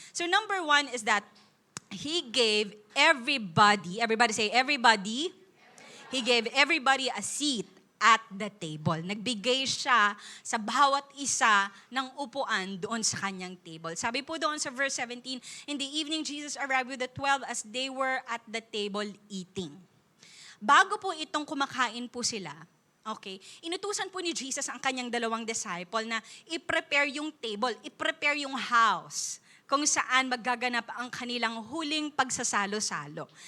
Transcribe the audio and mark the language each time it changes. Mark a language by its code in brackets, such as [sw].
[en] So number 1 is that He gave everybody say everybody, He gave everybody a seat at the table. [tl] Nagbigay siya sa bawat isa ng upuan doon sa kanyang table. Sabi po doon sa verse 17, [en] in the evening Jesus arrived with the 12 as they were at the table eating. [tl] Bago po itong kumakain po sila, okay, inutusan po ni Jesus ang kanyang 2 disciple na i-prepare yung table, i-prepare yung house kung saan maggaganap ang kanilang huling pagsasalo-salo.